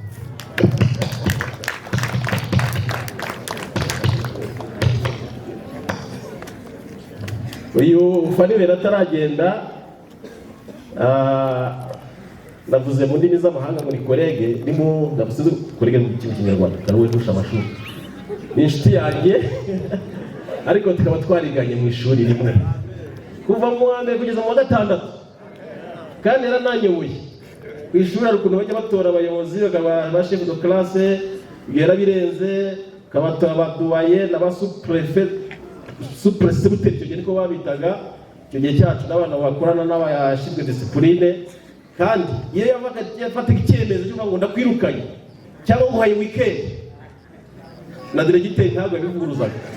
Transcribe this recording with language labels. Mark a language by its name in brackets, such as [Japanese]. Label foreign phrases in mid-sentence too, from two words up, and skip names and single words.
[Kinyarwanda] Uyu Fanuel ataragenda navuze mu ndimi z'amahanga muri kolege, ndimo ndavuze kolege mu Kinyarwanda karuwe kurusha amashuri. Ni inshuti yanjye ariko tukaba twariganye mu ishuri rimwe kuva mu wa mbere kugeza mu wa gatandatu, kandi yarananyoboye ku ishuri. Hari ukuntu bajya batora abayobozi bakaba ba [French] chef de classe, [Kinyarwanda] bigera birenze kabatora abaduwaye n'aba sous-préfet, icyo gihe niko babitaga icyo gihe cyacu, n'abana bakorana n'abashinzwe discipline. Kandi iyo yafataga icyemezo cyo ngo ndakwirukanye cyangwa nguhaye weekend, na diregiteri ntabwo yabivuguruzaga.